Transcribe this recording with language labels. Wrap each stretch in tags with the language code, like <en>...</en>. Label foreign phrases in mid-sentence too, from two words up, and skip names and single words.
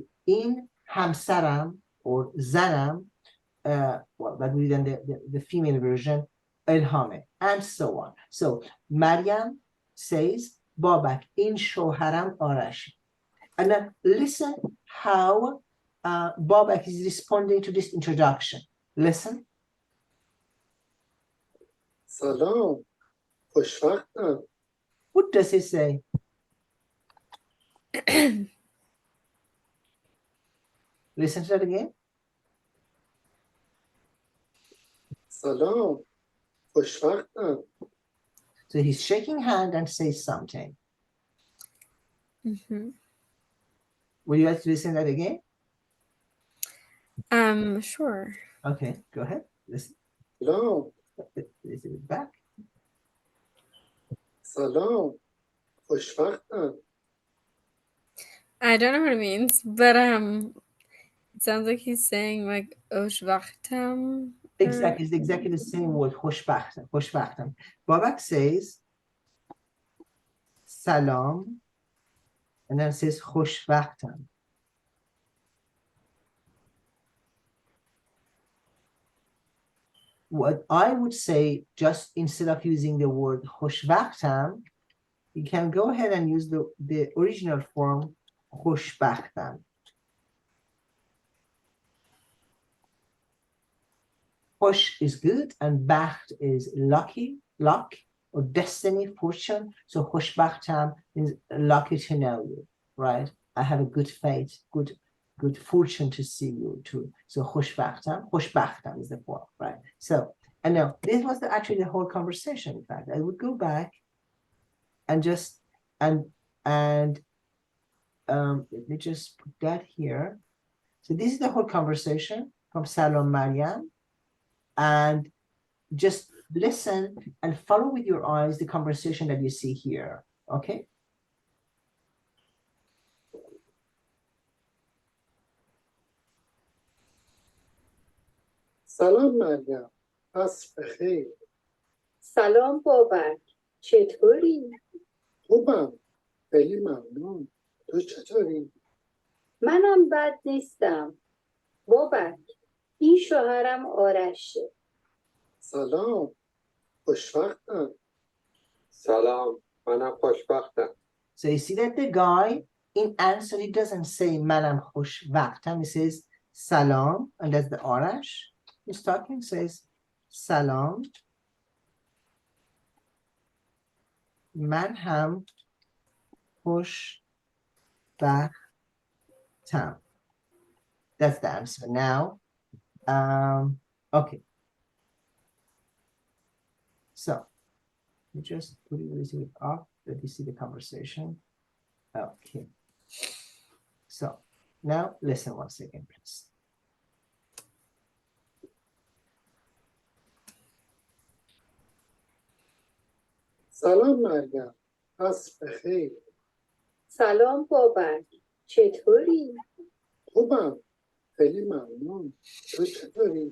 <fa>این همسرم</fa> <en>or zanam, well, that would be then the female version, ilhame, and so on. So Maryam says, Babak</en> <fa>این شوهرم آرش.</fa> <en>And then listen how Babak is responding to this introduction. Listen.</en> <fa>سلام خوشوقتم.</fa> <en>What does he say? Listen to that again.</en> <fa>سلام خوشوقتم.</fa> <en>So he's shaking hand and says something. Would you like to listen to that again? Sure. Okay, go ahead. Listen.</en> <fa>سلام</fa> <en>Listen it back.</en> <fa>سلام خوشوقتم.</fa> <en>I don't know what it means, but it sounds like he's saying like Oshvachtam. Exactly, it's exactly the same word.</en> <fa>خوشبختم. خوشبختم.</fa> <en>Babak says salam and then says khoshbakhtam. What I would say, just instead of using the word khoshbakhtam, you can go ahead and use the original form khoshbakhtam. Khosh is good and bakht is lucky, luck or destiny, fortune. So khoshbakhtam is lucky to know you, right? I have a good fate, good fortune to see you too. So khoshbakhtam is the form, right? So, and now this was actually the whole conversation. In fact, I would go back and just let me just put that here. So this is the whole conversation from Salam Maryam, and just listen and follow with your eyes the conversation that you see here. Okay.</en> <fa>سلام مریم عصر بخیر. سلام بابک چطوری؟ خوبم خیلی ممنون. تو چطوری؟ منم بد نیستم. بابک این شوهرم آرشه. سلام خوشوقتم. سلام منم خوشبختم.</fa> <en>So you see that the guy in answer, he doesn't say</en> <fa>منم خوشوقتم,</fa> <en>he says salam, and that's the arash. He's talking, says salam.</en> <fa>من هم خوشوقتم.</fa> <en>That's the answer. Now, okay. So you just put it off. Let you see the conversation. Okay. So now listen once again, please.</en> <fa>سلام مریم عصر بخیر. سلام بابک چطوری؟ خوبم خیلی ممنون. تو چطوری؟</fa>